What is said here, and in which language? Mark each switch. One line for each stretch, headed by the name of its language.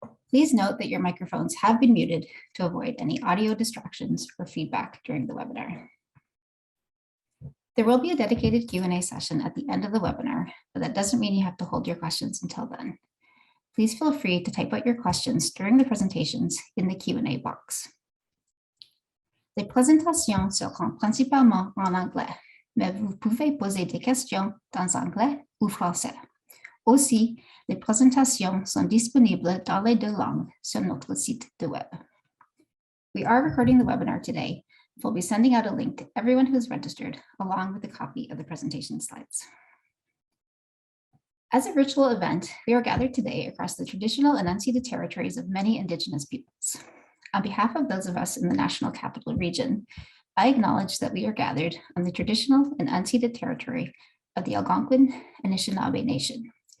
English: Please note that your microphones have been muted to avoid any audio distractions or feedback during the webinar. There will be a dedicated Q&A session at the end of the webinar, but that doesn't mean you have to hold your questions until then. Please feel free to type out your questions during the presentations in the Q&A box.
French: Les présentations seront principalement en anglais, mais vous pouvez poser des questions dans anglais ou français. Aussi, les présentations sont disponibles dans les 2 langues sur notre site de web.
English: We are recording the webinar today. We'll be sending out a link to everyone who's registered, along with a copy of the presentation slides. As a virtual event, we are gathered today across the traditional and unceded territories of many Indigenous peoples. On behalf of those of us in the National Capital Region, I acknowledge that we are gathered on the traditional and unceded territory of the Algonquin and Anishinaabe Nation.